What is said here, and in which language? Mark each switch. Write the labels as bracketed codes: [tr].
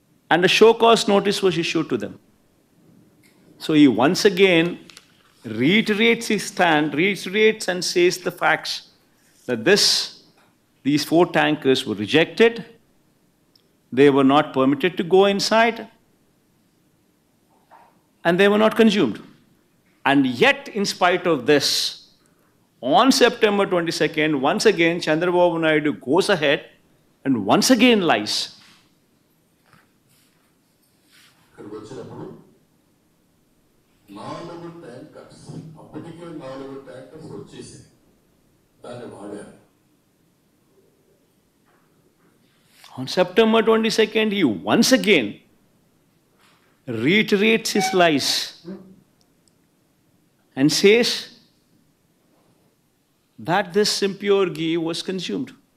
[en] And a show cause notice was issued to them. So he once again reiterates his stand, reiterates and says the facts that these 4 tankers were rejected, they were not permitted to go inside, and they were not consumed. And yet, in spite of this, on September 22nd, once again, Chandrababu Naidu goes ahead and once again lies. [te] ఇక్కడికి వచ్చినప్పుడు 4 tankers, అప్పటికే 4 tankers వచ్చేసాయి, దాన్ని వాడారు. [en] On September 22nd, he once again reiterates his lies and says that this impure ghee was consumed.